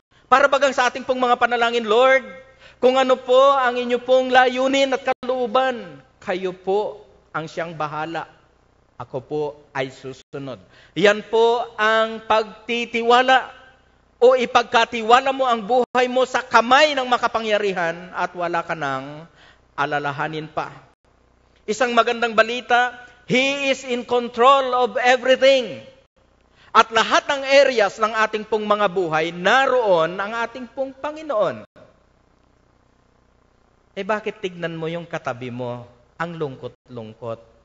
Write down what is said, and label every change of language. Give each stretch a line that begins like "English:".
Filipino: Para bagang sa ating pong mga panalangin, Lord, kung ano po ang inyo pong layunin at kalooban, kayo po ang siyang bahala. Ako po ay susunod. Yan po ang pagtitiwala o ipagkatiwala mo ang buhay mo sa kamay ng makapangyarihan at wala ka nang alalahanin pa. Isang magandang balita,
English: He is in control of everything.
Filipino: At lahat ng areas ng ating pong mga buhay, naroon ang ating pong Panginoon. Bakit tignan mo yung katabi mo, ang lungkot-lungkot?